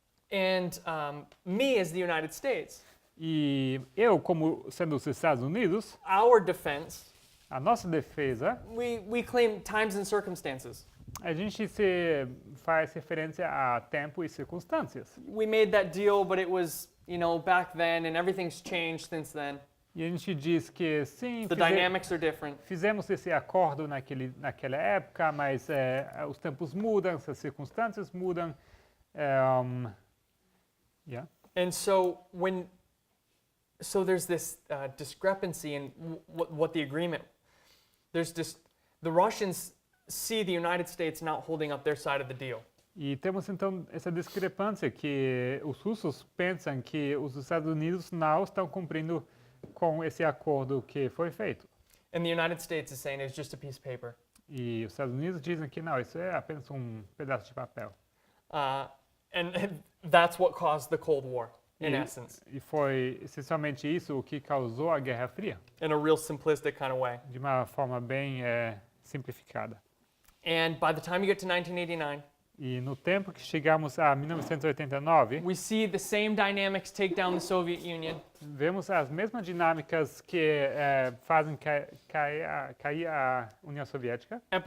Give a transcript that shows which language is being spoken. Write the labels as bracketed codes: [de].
[en] And me, as the United States, [pt] E eu, como sendo os Estados Unidos, [en] our defense, [pt] a nossa defesa, [en] we claim times and circumstances. [pt] a gente faz referência a tempo e circunstâncias. [en] We made that deal, but it was, back then, and everything's changed since then. [pt] E a gente diz que sim, [en] The dynamics are different. [pt] fizemos esse acordo naquela época, mas os tempos mudam, as circunstâncias mudam. [en] Yeah. And so there's this discrepancy in what the agreement. The Russians see the United States not holding up their side of the deal. [pt] E temos então essa discrepância que os russos pensam que os Estados Unidos não estão cumprindo com esse acordo que foi feito. [en] And the United States is saying it's just a piece of paper. [pt] E os Estados Unidos dizem que não, isso é apenas um pedaço de papel. [en] And that's what caused the Cold War, in essence, [pt] E foi essencialmente isso o que causou a Guerra Fria, [en] in a real simplistic kind of way. [pt] de uma forma bem simplificada. [en] And by the time you get to 1989, [pt] E no tempo que chegamos a 1989, [en] we see the same dynamics take down the Soviet Union. [pt] vemos as mesmas dinâmicas que fazem cair a União Soviética.